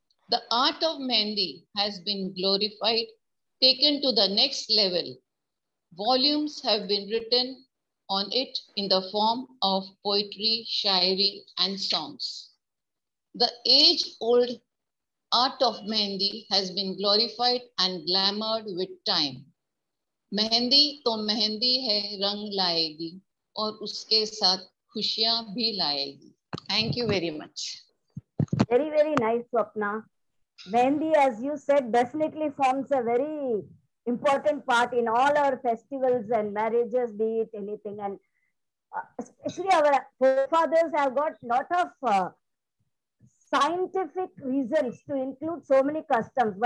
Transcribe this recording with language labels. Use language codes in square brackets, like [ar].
[en] The art of mehendi has been glorified, taken to the next level. Volumes have been written on it in the form of poetry, shairi, and songs. The age-old art of mehendi has been glorified and glamoured with time. [hi] Mehndi तो मेहंदी है रंग लाएगी और उसके साथ खुशियां भी लाएगी. [en] Thank you very much. Very, very nice, Swapna. Mehendi, as you said, definitely forms a very important part in all our festivals and marriages, be it anything. And especially our forefathers have got a lot of scientific reasons to include so many customs.